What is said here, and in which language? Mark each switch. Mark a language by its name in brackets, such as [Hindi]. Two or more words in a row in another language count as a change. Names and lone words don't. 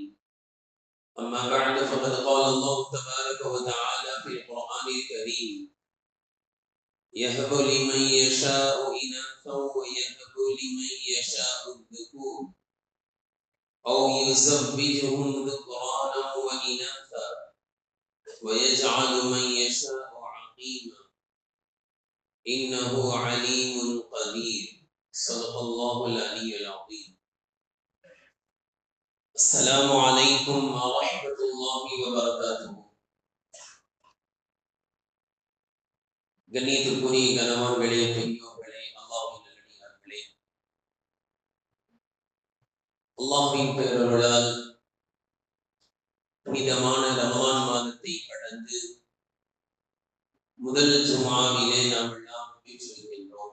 [Arabic] أما بعد، فقد قال الله تبارك وتعالى في القرآن الكريم: يهب لمن يشاء إناثا ويهب لمن يشاء الذكور أو يزوجهم ذكرانا وإناثا ويجعل من يشاء عقيما إنه عليم قدير. صدق الله العلي العظيم. السلام عليكم ورحمة الله وبركاته. [Tamil] கண்ணியத்திற்குரிய கணவான்களே, பெரியோர்களே, அல்லாஹ்வின் நல்லடியார்களே, அல்லாஹ்வின் பேரருளால் புனிதமான ரமலான் மாதத்தை கடந்து முதல் ஜுமாவிலே நாம் எல்லாம் வீற்றிருக்கின்றோம்.